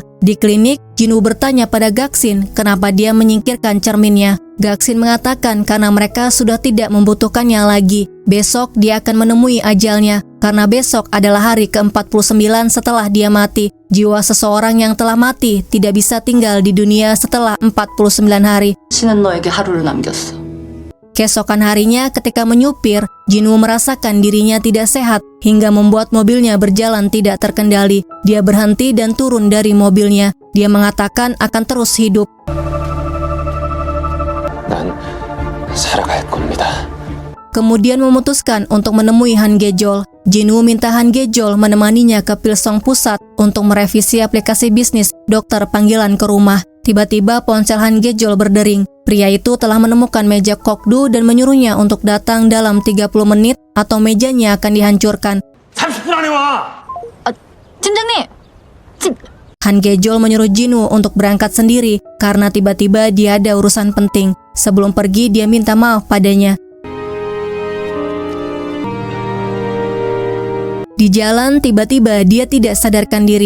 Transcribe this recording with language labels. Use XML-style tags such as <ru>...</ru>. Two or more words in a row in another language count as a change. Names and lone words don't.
<id>Di klinik, Jinwoo bertanya pada Gaksin kenapa dia menyingkirkan cerminnya. Gaksin mengatakan karena mereka sudah tidak membutuhkannya lagi. Besok dia akan menemui ajalnya, karena besok adalah hari ke-49 setelah dia mati. Jiwa seseorang yang telah mati tidak bisa tinggal di dunia setelah 49 hari.</id> <ko>신은 너에게 하루를 남겼어.</ko> <id>Keesokan harinya ketika menyupir, Jinwoo merasakan dirinya tidak sehat hingga membuat mobilnya berjalan tidak terkendali. Dia berhenti dan turun dari mobilnya. Dia mengatakan akan terus hidup.</id> <ko>난 살아갈 겁니다.</ko> <id>Kemudian memutuskan untuk menemui Han Gejol. Jinwoo minta Han Gejol menemaninya ke Pilsong Pusat untuk merevisi aplikasi bisnis dokter panggilan ke rumah. Tiba-tiba ponsel Han Gejol berdering. Pria itu telah menemukan meja Kokdu dan menyuruhnya untuk datang dalam 30 menit atau mejanya akan dihancurkan.</id> <ko>30분 안에 와! 팀장님!</ko> <id>Han Gejol menyuruh Jinwoo untuk berangkat sendiri karena tiba-tiba dia ada urusan penting. Sebelum pergi, dia minta maaf padanya. Di jalan, tiba-tiba dia tidak sadarkan diri.</id>